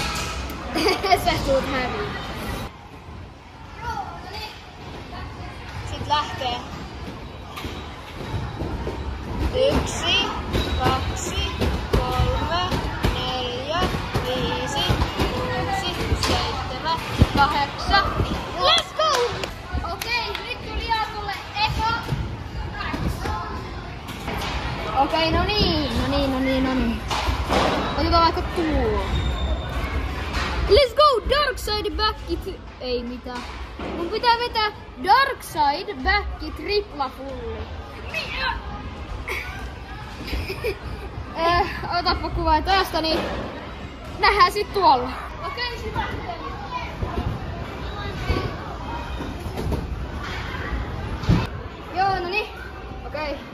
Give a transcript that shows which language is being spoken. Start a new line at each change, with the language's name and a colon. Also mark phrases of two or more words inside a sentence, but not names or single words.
Finnish: Sä tuut häviin. Sit lähtee. 1, 2, 3, 4, 5, 6, 7, 8.
English: Let's go!
Finnish: Okei, nyt tuli Jaakolle eka. Okei, no niin. Otetaan vaikka tuo.
English: Let's go! Dark side
Finnish: backi ei mitään. Mun pitää vetää
English: dark side
Finnish: backi tripla fulli. Otappa kuvaa tästä, niin nähdään sit tuolla. Okei, sit lähtee. Joo, no niin. Okei.